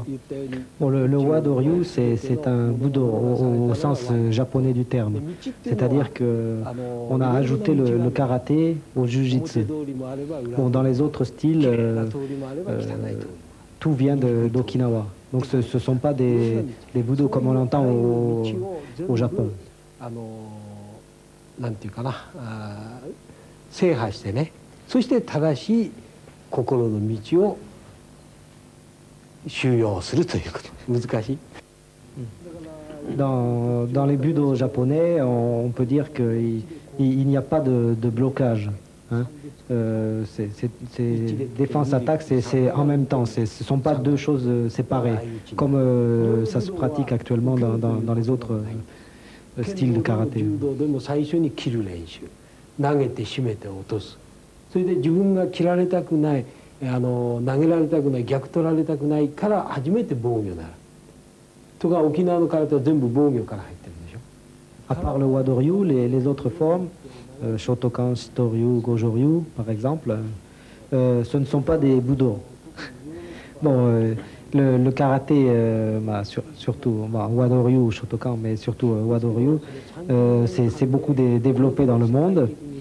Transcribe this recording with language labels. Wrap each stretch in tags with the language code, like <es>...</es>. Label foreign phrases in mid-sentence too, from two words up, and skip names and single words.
<fr>Bon, le Wado Ryu, c'est un budo au sens japonais du terme. C'est-à-dire qu'on a ajouté le karaté au jujitsu. Bon, dans les autres styles, tout vient d'Okinawa. Donc ce ne sont pas des budo comme on l'entend au Japon.</fr> <ja>なんていうかな、制覇してね、そして正しい心の道を修養するということ。難しい。</ja> <fr>Dans les budo japonais, on peut dire qu'il n'y a pas de blocage. Hein. Défense-attaque, c'est en même temps, ce ne sont pas deux choses séparées, comme ça se pratique actuellement dans les autres style de karaté.</fr> <ja>でも最初に切る練習、投げて締めて落とす、それで自分が切られたくない、投げられたくない、逆取られたくないから初めて防御になるとか、沖縄の空手は全部防御から入ってるでしょ。</ja> <fr>À part le Wado Ryu, les autres formes, Shotokan, Shitoryu, Gojo-ryu par exemple, ce ne sont pas des budo. Bon, le karaté, surtout Wado Ryu ou Shotokan, mais surtout Wado Ryu, c'est beaucoup développé dans le monde.</fr>